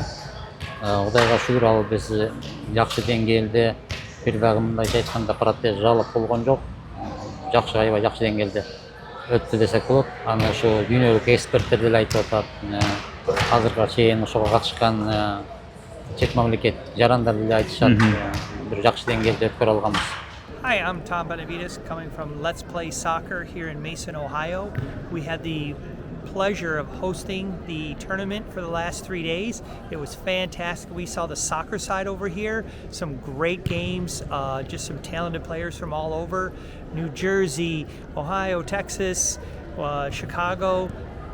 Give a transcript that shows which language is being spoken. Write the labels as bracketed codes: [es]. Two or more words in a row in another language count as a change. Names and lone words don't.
[ky] Кудайга шүгүр, ал биз жакшы деңгээлде, бир дагы мындайча айтканда протез жалып болгон жок. Жакшы, аябай жакшы деңгээлде өттү десек болот. Аны ошо дүйнөлүк эксперттер деле айтып атат. Азыркыга чейин ошого катышкан чет мамлекет жарандар деле айтышат. Бир жакшы деңгээлде өткөрө алганбыз. [en] Hi, I'm Tom Benavides coming from Let's Play Soccer here in Mason, Ohio. We had the pleasure of hosting the tournament for the last 3 days. It was fantastic. We saw the soccer side over here, some great games, just some talented players from all over New Jersey, Ohio, Texas, Chicago.